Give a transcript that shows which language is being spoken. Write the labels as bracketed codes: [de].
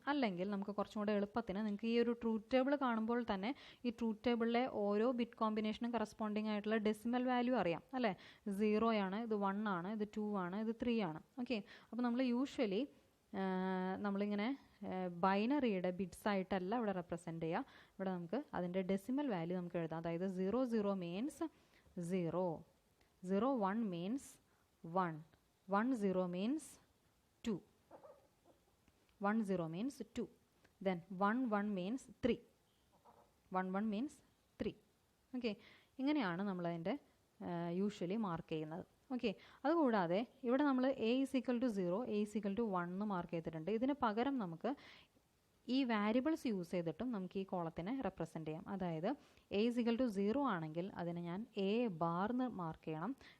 [ml] അല്ലെങ്കിൽ നമുക്ക് കുറച്ചും കൂടെ എളുപ്പത്തിന് നിങ്ങൾക്ക് ഈ ഒരു ട്രൂത്ത് ടേബിൾ കാണുമ്പോൾ തന്നെ ഈ ട്രൂത്ത് ടേബിളിലെ ഓരോ ബിറ്റ് കോമ്പിനേഷനും കറസ്പോണ്ടിങ് ആയിട്ടുള്ള ഡെസിമൽ വാല്യൂ അറിയാം അല്ലേ? 0 ആണ്, ഇത് 1 ആണ്, ഇത് 2 ആണ്, ഇത് 3 ആണ്. ഓക്കെ, അപ്പോൾ നമ്മൾ യൂഷ്വലി നമ്മളിങ്ങനെ ബൈനറിയുടെ ബിറ്റ്സ് ആയിട്ടല്ല ഇവിടെ റെപ്രസെൻ്റ് ചെയ്യുക. ഇവിടെ നമുക്ക് അതിൻ്റെ ഡെസിമൽ വാല്യൂ നമുക്ക് എഴുതാം. [en] അതായത് 0 0 means 0, 0 1 means 1, 1 0 means 2, 1 0 means 2, then 1 1 means 3, 1 1 means 3. [ml] Okay, ഇങ്ങനെയാണ് നമ്മളതിൻ്റെ യൂഷ്വലി മാർക്ക് ചെയ്യുന്നത്. ഓക്കെ, അതുകൂടാതെ ഇവിടെ നമ്മൾ [en] a is equal to 0, a is equal to 1 [ml] എന്ന് മാർക്ക് ചെയ്തിട്ടുണ്ട്. ഇതിന് പകരം നമുക്ക് ഈ വാരിയബിൾസ് യൂസ് ചെയ്തിട്ടും നമുക്ക് ഈ കോളത്തിനെ റെപ്രസെൻ്റ് ചെയ്യാം. അതായത് [en] a is equal to 0 [ml] ആണെങ്കിൽ അതിനെ ഞാൻ എ ബാർ എന്ന് മാർക്ക് ചെയ്യണം.